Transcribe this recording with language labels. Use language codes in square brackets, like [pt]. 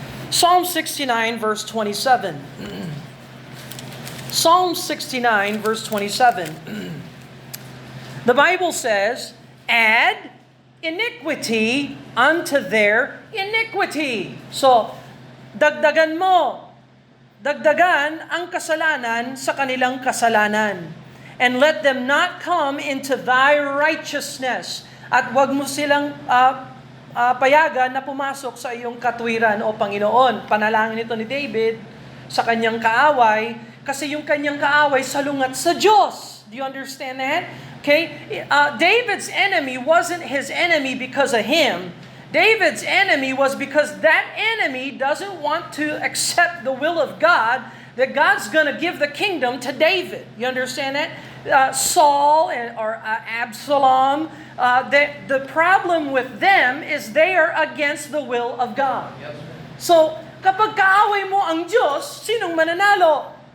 [en] Psalm 69, verse 27. Psalm 69, verse 27. The Bible says, add iniquity unto their iniquity. [tl] So, dagdagan mo. Dagdagan ang kasalanan sa kanilang kasalanan. [en] And let them not come into thy righteousness. [tl] At wag mo silang payagan na pumasok sa iyong katwiran o Panginoon. Panalangin ito ni David sa kanyang kaaway kasi yung kanyang kaaway salungat sa Diyos. [en] Do you understand that? Okay? David's enemy wasn't his enemy because of him. David's enemy was because that enemy doesn't want to accept the will of God, that God's going to give the kingdom to David. You understand that? Saul or Absalom, the problem with them is they are against the will of God. [tl] So, kapag kaaway mo ang Diyos, sinong mananalo?